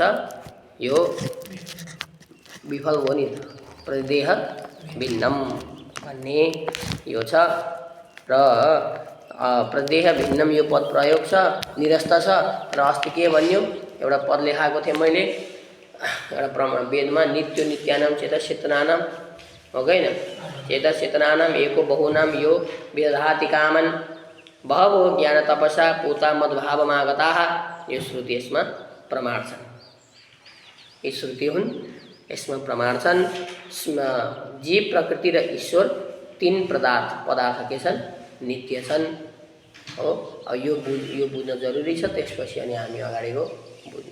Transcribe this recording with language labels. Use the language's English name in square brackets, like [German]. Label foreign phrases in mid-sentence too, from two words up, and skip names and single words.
[Nepali] यो विफल हो नि त। [Sanskrit] प्रतिदेह भिन्नम [Nepali] भन्ने यो छ र [Sanskrit] प्रतिदेह भिन्नम [Nepali] यो पद प्रयोग छ, निरस्त छ। र अस्ति के भन्यो? एउटा पद लेखाएको थिएँ मैले एउटा प्रमाण वेदमा, [Sanskrit] नित्यो नित्यानाम चेतस चेतनानाम, [Nepali] हो कि हैन? [Sanskrit] चेतस चेतनानाम एको बहुनाम यो विदधाति कामन बहवो ज्ञान तपसा पूता मद्भावमागताः। [Nepali] यो श्रुति यसमा प्रमाण छन्, यी श्रुति हुन्, यसमा प्रमाण छन्। जीव, प्रकृति र ईश्वर तीन पदार्थ के छन्? नित्य छन् हो। अब यो बुझ्न जरुरी छ, त्यसपछि अनि हामी अगाडिको बुझ्नेछौँ।